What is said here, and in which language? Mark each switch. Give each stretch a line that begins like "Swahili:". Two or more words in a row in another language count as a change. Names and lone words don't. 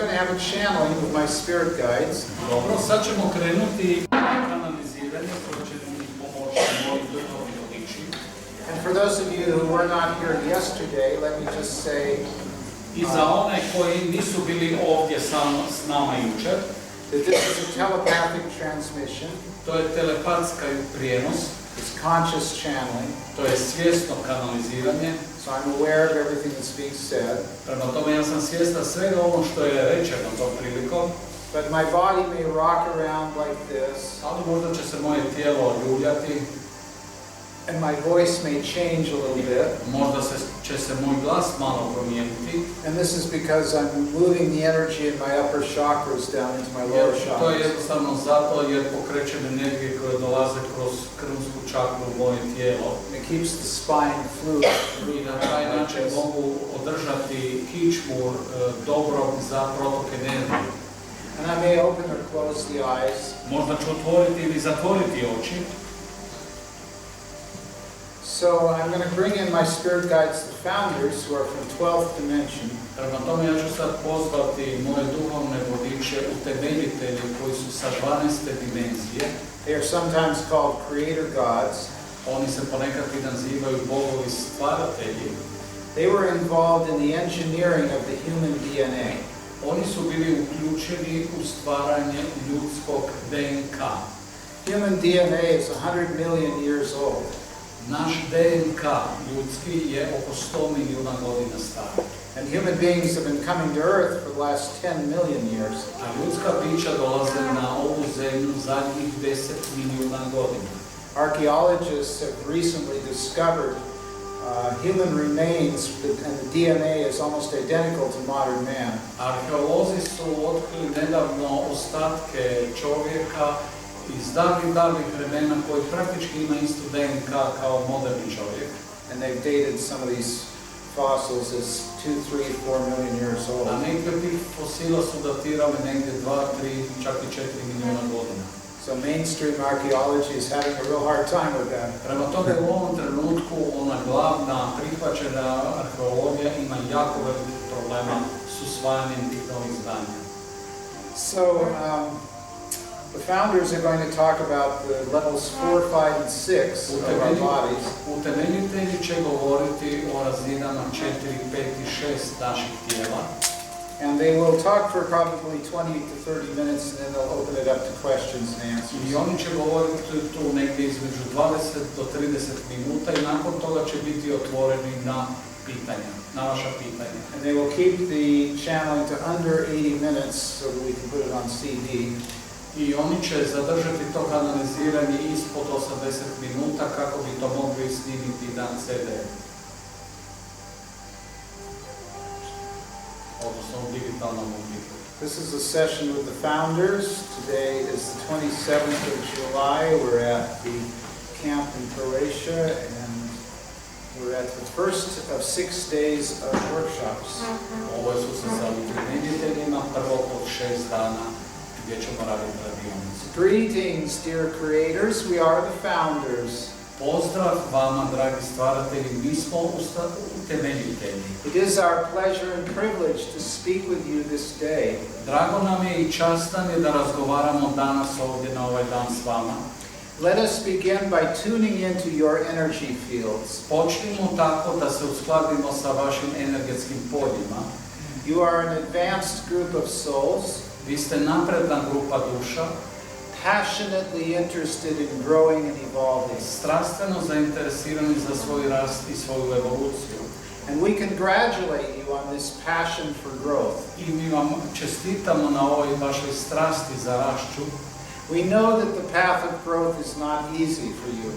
English: start channeling with my spirit guides.
Croatian: Dobro, sad ćemo krenuti kanaliziranje koje će mi pomoći moji duhovni vodiči.
English: And for those of you who were not here yesterday, let me just say,
Croatian: I za one koji nisu bili ovdje s nama jučer,
English: that this is a telepathic transmission.
Croatian: To je telepatska prijenos.
English: It's conscious channeling.
Croatian: To je svjesno kanaliziranje.
English: So I'm aware of everything that's being said.
Croatian: Prema tome ja sam svjestan svega ono što je rečeno tom prilikom.
English: But my body may rock around like this.
Croatian: Ali možda će se moje tijelo ljuljati.
English: And my voice may change a little bit.
Croatian: Možda će se moj glas malo promijeniti.
English: And this is because I'm moving the energy in my upper chakras down into my lower chakras.
Croatian: To je jednostavno zato jer pokrećem energije koje dolaze kroz krvnu čakru u moje tijelo.
English: It keeps the spine fluid.
Croatian: I na taj način mogu održati kičmu dobro za protok energije.
English: And I may open or close the eyes.
Croatian: Možda ću otvoriti ili zatvoriti oči.
English: So I'm going to bring in my spirit guides, the founders, who are from 12th dimension.
Croatian: Prema tome ja ću sad pozvati moje duhovne vodiče, utemeljitelje koji su sa 12. dimenzije.
English: They are sometimes called creator gods.
Croatian: Oni se ponekad i nazivaju bogovi stvaratelji.
English: They were involved in the engineering of the human DNA.
Croatian: Oni su bili uključeni u stvaranje ljudskog DNK.
English: Human DNA is 100 million years old.
Croatian: Naš DNK ljudski je oko 100 milijuna godina star.
English: And human beings have been coming to Earth for the last 10 million years.
Croatian: A ljudska bića dolaze na ovu zemlju zadnjih 10 milijuna godina.
English: Archaeologists have recently discovered human remains, and the DNA is almost identical to modern man.
Croatian: Arheolozi su otkrili nedavno ostatke čovjeka iz davnih vremena koji praktički ima istu DNK kao moderni čovjek.
English: And they've dated some of these fossils as 2, 3, 4 million years old.
Croatian: A neki od tih fosila su datirali negdje 2, 3, čak i 4 milijuna godina.
English: So mainstream archaeology is having a real hard time with that.
Croatian: Prema tome u ovom trenutku ona glavna prihvaćena arheologija ima jako velikih problema s usvajanjem tih novih znanja.
English: So the founders are going to talk about the levels 4, 5, and 6 of our bodies.
Croatian: Utemeljitelji će govoriti o razinama 4, 5 i 6 naših tijela.
English: And they will talk for probably 20 to 30 minutes, and then they'll open it up to questions and answers.
Croatian: I oni će govoriti tu negdje između 20 do 30 minuta i nakon toga će biti otvoreni na pitanja, na vaša pitanja.
English: And they will keep the channeling to under 80 minutes so that we can put it on CD.
Croatian: I oni će zadržati to kanaliziranje ispod 80 minuta kako bi to mogli snimiti na CD. Odnosno u digitalnom obliku.
English: This is a session with the founders. Today is the 27th of July. We're at the camp in Croatia, and we're at the first of 6 days of workshops.
Croatian: Ovo su se sa utemeljiteljima prvo od 6 dana gdje ćemo raditi radionicu.
English: Greetings, dear creators. We are the founders.
Croatian: Pozdrav vama, dragi stvaratelji, mi smo utemeljitelji.
English: It is our pleasure and privilege to speak with you this day.
Croatian: Drago nam je i čast nam je da razgovaramo danas ovdje na ovaj dan s vama.
English: Let us begin by tuning into your energy fields.
Croatian: Počnimo tako da se uskladimo sa vašim energetskim poljima.
English: You are an advanced group of souls.
Croatian: Vi ste napredna grupa duša.
English: Passionately interested in growing and evolving.
Croatian: Strastveno zainteresirani za svoj rast i svoju evoluciju.
English: And we congratulate you on this passion for growth.
Croatian: I mi vam čestitamo na ovoj vašoj strasti za rašću.
English: We know that the path of growth is not easy for you.